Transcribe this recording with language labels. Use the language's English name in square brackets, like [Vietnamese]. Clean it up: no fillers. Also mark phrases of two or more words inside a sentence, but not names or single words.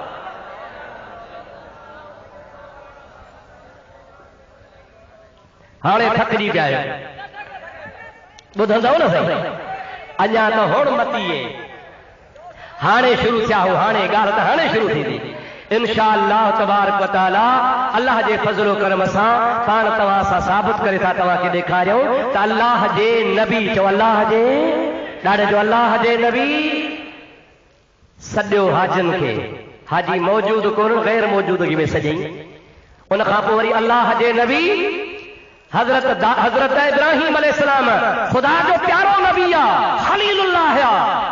[Sindhi] हाणे थकिजी पिया आहियो, ॿुधंदव न साईं? अञा त हुण मतीए, हाणे शुरू थिया हो। हाणे ॻाल्हि त हाणे शुरू थींदी [Arabic] إن شاء الله تبارك وتعالى. [Sindhi] अल्लाह जे फज़ल करम सां पाण तव्हां सां साबित करे था तव्हांखे ॾेखारियूं त अल्लाह जे नबी, चओ अल्लाह जे, ॾाढे जो अल्लाह जे नबी सॼो हाजिन खे, हाजी मौजूद कोन गैर मौजूदगी में सॼई। उन खां पोइ वरी अल्लाह जे नबी हज़रत इब्राहिम अलैहिस्सलाम खुदा जो प्यारो नबी आहे, खलीलुल्लाह आहे।